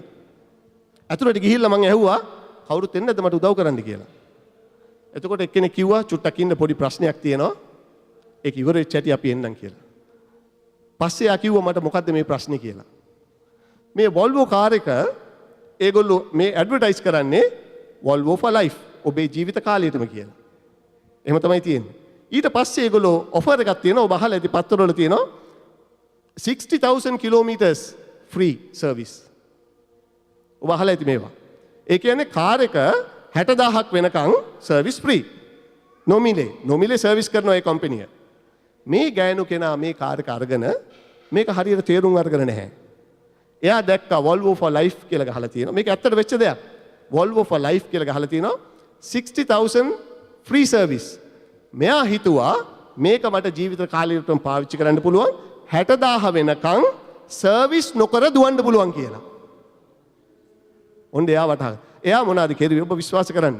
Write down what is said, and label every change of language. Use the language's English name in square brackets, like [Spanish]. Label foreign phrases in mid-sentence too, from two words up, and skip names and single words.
[Sinhala] ඇතුළට ගිහිල්ලා මං ඇහුවා කවුරුත් එන්නේ නැද්ද මට උදව් කරන්න කියලා. එතකොට එක්කෙනෙක් කිව්වා චුට්ටක් ඉන්න පොඩි ප්‍රශ්නයක් තියෙනවා. ඒක ඉවර වෙච්ච හැටි අපි එන්නම් කියලා. පස්සේ ආ කිව්වා මට මොකද්ද මේ ප්‍රශ්නේ කියලා. මේ Volvo කාර් එක ඒගොල්ලෝ මේ ඇඩ්වර්ටයිස් කරන්නේ [English] Volvo for life. [Sinhala] ඔබේ ජීවිත කාලයටම කියලා. එහෙම තමයි තියෙන්නේ. ඊට පස්සේ ඒගොල්ලෝ ඔෆර් එකක් තියෙනවා. ඔබ අහලා ඇති පත්තරවල තියෙනවා [English] 60,000 kilometers free service. [Sinhala] ඔබ අහලා ඇති මේවා. ඒ කියන්නේ කාර් එක 60,000ක් වෙනකන් [English] service free. [Sinhala] නොමිලේ සර්විස් කරනවා ඒ කම්පැනිය. මේ ගෑනු කෙනා මේ කාර් එක අරගෙන මේක හරියට තේරුම් අරගෙන නැහැ. එයා දැක්කා [English] Volvo for life [Sinhala] කියලා ගහලා තියෙනවා. මේක ඇත්තට වෙච්ච දෙයක්. [English] Volvo for life [Sinhala] කියලා ගහලා තියෙනවා [English] 60,000 free service. [Sinhala] මෙයා හිතුවා මේක මට ජීවිත කාලයටම පාවිච්චි කරන්න පුළුවන් 60,000 වෙනකන් සර්විස් නොකර දුවන්න පුළුවන් කියලා. ඔන්න එයා වටහා. එයා මොනවද කෙරුවේ ඔබ විශ්වාස කරන්න.